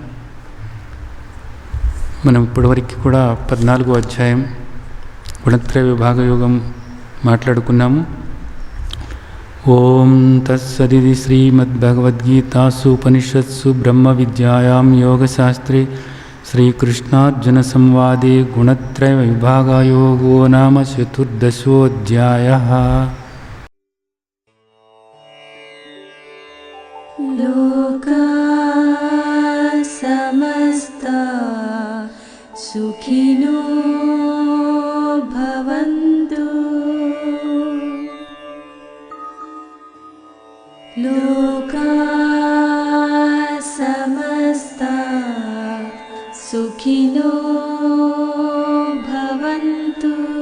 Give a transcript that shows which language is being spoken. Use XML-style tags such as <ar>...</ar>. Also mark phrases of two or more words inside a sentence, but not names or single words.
<te>మనం ఇప్పటివరకు కూడా 14వ అధ్యాయం గుణత్రయ విభాగ యోగం మాట్లాడుకున్నాము.</te> <sa>ఓం తత్సదితి శ్రీమద్భగవద్గీతాసు ఉపనిషత్సు బ్రహ్మ విద్యాయాం యోగశాస్త్రే శ్రీకృష్ణార్జున సంవాదే గుణత్రయ విభాగ యోగో నామ చతుర్దశోऽధ్యాయః. లోకా సమస్తా సుఖినో భవంతు. లోకా సమస్తా సుఖినో భవంతు.</sa>